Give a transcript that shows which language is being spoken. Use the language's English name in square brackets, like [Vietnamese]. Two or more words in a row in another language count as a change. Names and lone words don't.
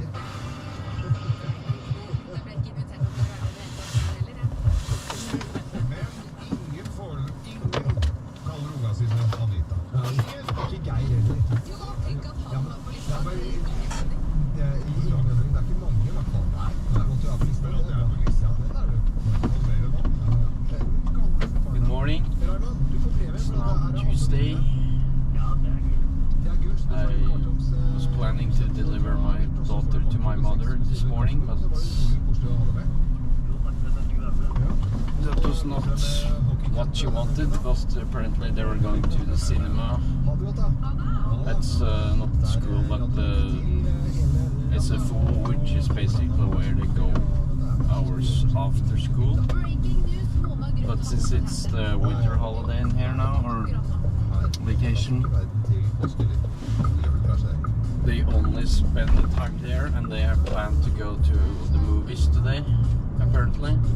[Norwegian] Jeg ble ikke invitert opp til å være med heller, jeg. Men ingen kaller unga sine Anita. Ikke Geir heller. Jo, tenk at han var på lista. Det er ikke mange i hvert fall. Nei, at du er på lista. Men at jeg er på lista, den er du. [English] Good morning. [Norwegian] Raymond, du får brevet. [English] It's now Tuesday. [Norwegian] Ja, det er gøy. Det er gult. [English] I was planning to deliver my daughter to my mother this morning, but [Norwegian] Jo, takk for at jeg fikk være med. [English] that was not what she wanted because apparently they were going to the cinema. That's not the school, but it's a fool, which is basically where they go hours after school. But since it's the winter holiday in here now, or vacation, they only spend the time there, and they have planned to go to the movies today, apparently.